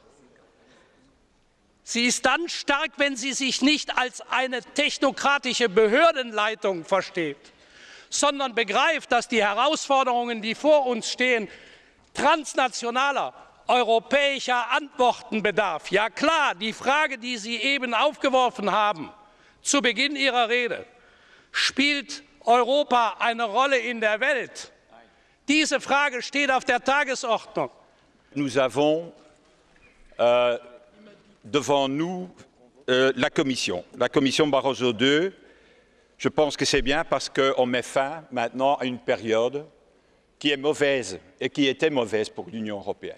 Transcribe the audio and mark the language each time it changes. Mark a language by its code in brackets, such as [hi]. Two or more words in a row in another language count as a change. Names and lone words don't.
[de] Sie ist dann stark, wenn sie sich nicht als eine technokratische Behördenleitung versteht, sondern begreift, dass die Herausforderungen, die vor uns stehen, transnationaler, europäischer Antworten bedarf. Ja klar, die Frage, die Sie eben aufgeworfen haben, zu Beginn Ihrer Rede, spielt Europa eine Rolle in der Welt? Diese Frage steht auf der Tagesordnung. [fr] Nous avons devant nous la Commission Barroso II. Je pense que c'est bien parce qu'on met fin maintenant à une période qui est mauvaise et qui était mauvaise pour l'Union européenne.